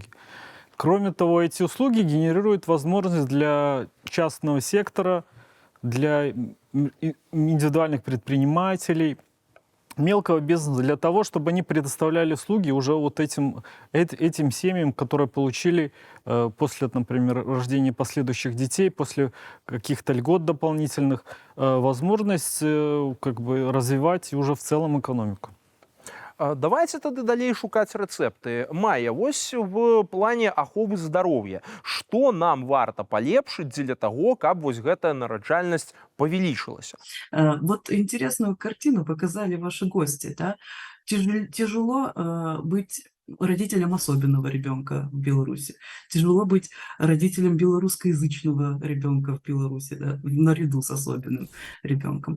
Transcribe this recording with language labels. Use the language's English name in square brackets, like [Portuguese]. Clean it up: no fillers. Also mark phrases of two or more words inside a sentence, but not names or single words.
[Russian] Кроме того, эти услуги генерируют возможность для частного сектора, для индивидуальных предпринимателей, мелкого бизнеса, для того, чтобы они предоставляли услуги уже вот этим семьям, которые получили после, например, рождения последующих детей, после каких-то льгот дополнительных, возможность как бы развивать уже в целом экономику. [Belarusian] Давайте тады далей шукаць рэцэпты. Майя, вось в плане аховы здароўя. Што нам варта палепшыць дзеля таго, каб вось гэтая нараджальнасць павялічылася? [Russian] Вот интересную картину показали ваши гости. Да? Тяжело быть родителем особенного ребенка в Беларуси. Тяжело быть родителем белорусскоязычного ребенка в Беларуси, да, наряду с особенным ребенком.